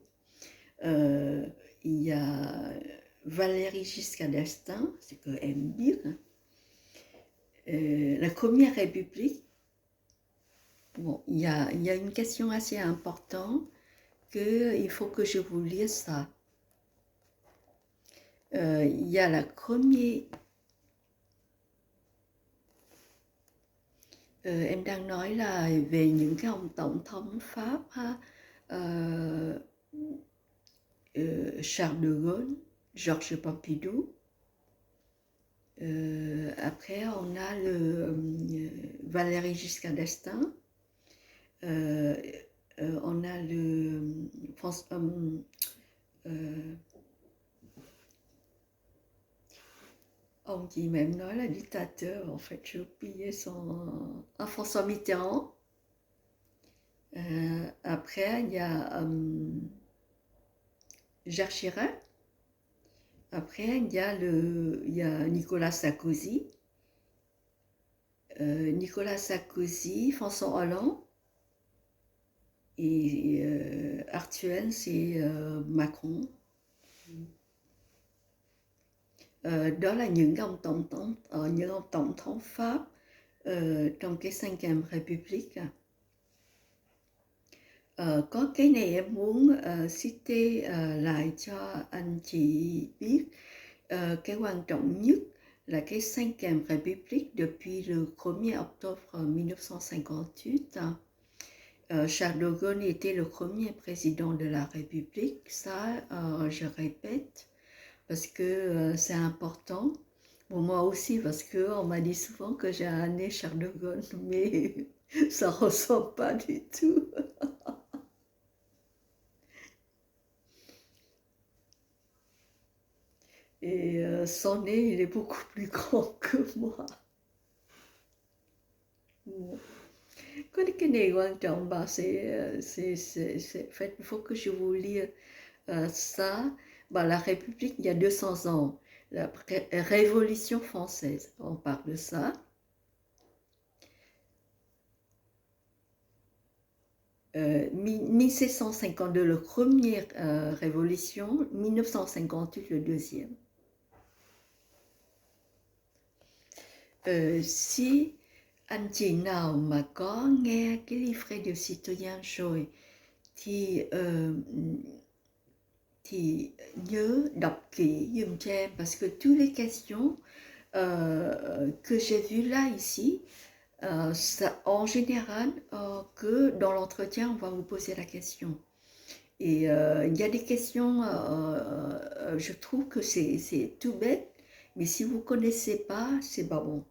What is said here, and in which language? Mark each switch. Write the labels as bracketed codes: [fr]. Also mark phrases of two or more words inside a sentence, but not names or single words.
[fr] Il y a Valéry Giscard d'Estaing, c'est quand même dire. La Première République, bon, il y a une question assez importante qu'il faut que je vous lise ça. Il y a la première... [vi] em đang nói là về những cái ông tổng thống Pháp ha. [fr] Charles de Gaulle, Georges Pompidou. Après, on a le Valéry Giscard d'Estaing. On a le [vi] ông gì mà em nói là [fr] dictateur, en fait, j'ai oublié son... François Mitterrand. Après, il y a Jacques Chirac. Après, il y a Nicolas Sarkozy. Nicolas Sarkozy, François Hollande. Et actuel, c'est Macron. [vi] Đó là những ông tổng thống Pháp trong cái 5e République. Có cái này em muốn cite lại cho anh chị biết. Cái quan trọng nhất là cái [fr] 5e République depuis le 1er octobre 1958. Charles de Gaulle était le premier président de la République. Ça, je répète, parce que c'est important. Pour moi aussi, parce qu'on m'a dit souvent que j'ai un nez Charles de Gaulle, mais ça ne ressemble pas du tout. Et son nez, il est beaucoup plus grand que moi. [vi] Cái này quan trọng, [fr] bah, en fait, il faut que je vous lise ça. Bah, la République, il y a 200 ans, la Révolution française, on parle de ça. 1752, la première révolution, 1958, le deuxième. Si [vi] anh chị nào mà có nghe cái [fr] livret de citoyen [vi] rồi thì nhớ đọc kỹ dùm cho em, [fr] parce que toutes les questions que j'ai vues là ici, ça, en général, que dans l'entretien, on va vous poser la question. Et il y a des questions, je trouve que c'est tout bête, mais si vous ne connaissez pas, c'est pas bon.